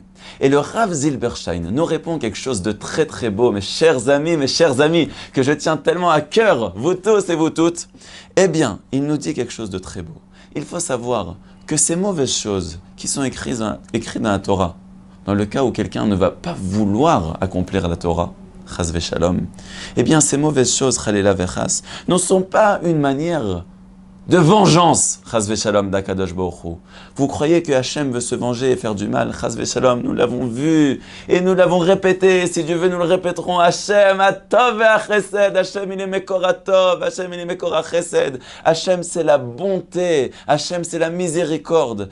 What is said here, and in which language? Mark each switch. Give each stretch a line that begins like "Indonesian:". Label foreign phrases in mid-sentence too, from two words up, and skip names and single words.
French: Et le Rav Zilberstein nous répond quelque chose de très très beau, mes chers amis, que je tiens tellement à cœur, vous tous et vous toutes. Eh bien, il nous dit quelque chose de très beau. Il faut savoir que ces mauvaises choses qui sont écrites dans la Torah, dans le cas où quelqu'un ne va pas vouloir accomplir la Torah,
Hebrew: חס ושלום,
French: eh bien ces mauvaises choses,
Hebrew: חלילה וחס,
French: ne sont pas une manière de vengeance,
Hebrew: חס ושלום
French: d'
Hebrew: הקדוש ברוך הוא.
French: Vous croyez que Hachem veut se venger et faire du mal,
Hebrew: חס ושלום,
French: nous l'avons vu et nous l'avons répété, si Dieu veut nous le répéterons,
Hebrew: השם הטוב והחסד,
French: Hachem il est
Hebrew: מקור הטוב,
French: Hachem il est
Hebrew: מקור החסד,
French: Hachem c'est la bonté, Hachem c'est la miséricorde.